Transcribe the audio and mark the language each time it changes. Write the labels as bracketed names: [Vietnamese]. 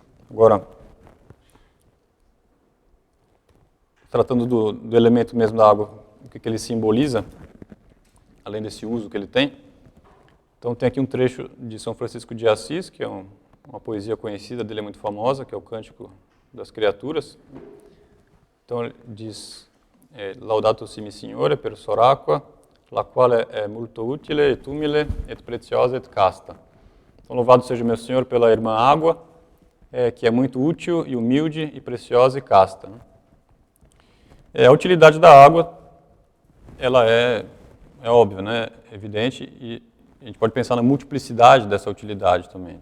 [Portuguese] Agora, tratando do elemento mesmo da água, o que ele simboliza, além desse uso que ele tem. Então, tem aqui um trecho de São Francisco de Assis, que é um uma poesia conhecida dele, é muito famosa, que é o Cântico das Criaturas. Então ele diz: [Italian] Laudato simi Signore per soracqua, la quale è molto utile et umile et preziosa et casta. [Portuguese] Então, louvado seja o meu Senhor pela irmã água, que é muito útil e humilde e preciosa e casta. A utilidade da água, ela é óbvia, né? É evidente, e a gente pode pensar na multiplicidade dessa utilidade também.